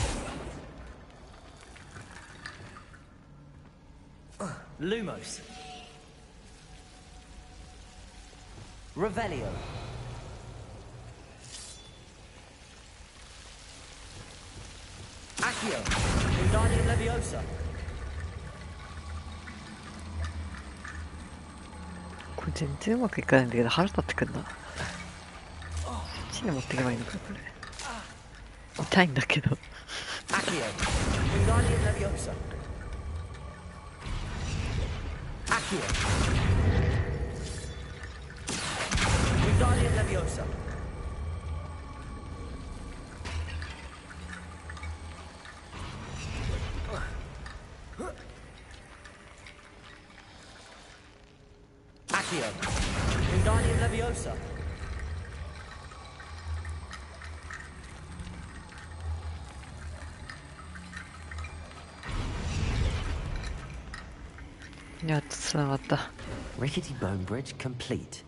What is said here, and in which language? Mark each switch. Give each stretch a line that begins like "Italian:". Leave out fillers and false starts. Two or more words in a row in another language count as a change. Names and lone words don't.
English: Lumos. Revelio. Accio. Wingardium Leviosa.
Japanese: これ全然うまくいかないんだけど腹立ってくんな。こっちに持っていけばいいのかこれ。痛いんだけど。
English: Accio. Wingardium Leviosa. Accio. Wingardium Leviosa. Accio. Wingardium Leviosa.
Japanese: やっと繋がった。
English: Rickety bone bridge complete.